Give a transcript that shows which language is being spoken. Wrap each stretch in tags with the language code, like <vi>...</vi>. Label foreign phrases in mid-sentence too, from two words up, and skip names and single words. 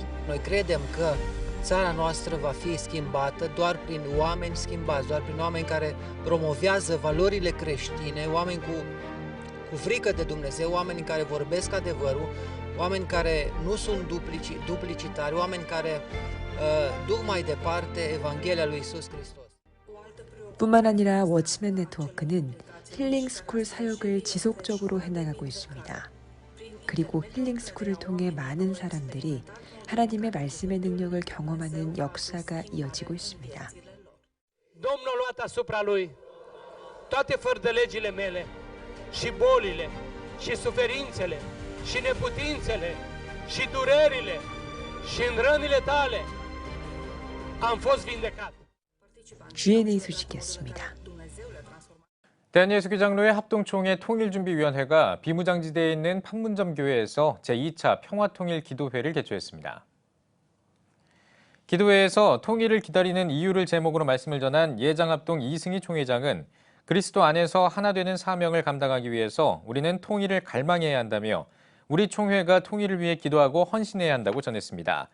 <ro>Noi credem că țara noastră va fi schimbată doar prin oameni schimbați, doar prin oameni care promovează valorile creștine, oameni cu frică de Dumnezeu, oameni care vorbesc adevărul, oameni care nu sunt duplicitari, oameni care duc mai departe Evanghelia lui Iisus Hristos.</ro> <ko>뿐만 아니라 워치맨 네트워크는 힐링 스쿨 사역을 지속적으로 해나가고 있습니다. 그리고 힐링 스쿨을 통해 많은 사람들이 하나님의 말씀의 능력을 경험하는 역사가 이어지고 있습니다.</ko> <ro>Domnul a luat asupra lui toate fărălegile mele și bolile și suferințele, și neputințele, și durerile, și în rănile tale am fost vindecat.</ro> <ko>GNA 소식이었습니다. 대한예수교장로회 합동총회 통일준비위원회가 비무장지대에 있는 판문점 교회에서 제2차 평화통일기도회를 개최했습니다. 기도회에서 통일을 기다리는 이유를 제목으로 말씀을 전한 예장합동 이승희 총회장은 그리스도 안에서 하나 되는 사명을 감당하기 위해서 우리는 통일을 갈망해야 한다며 우리 총회가 통일을 위해 기도하고 헌신해야 한다고 전했습니다.</ko>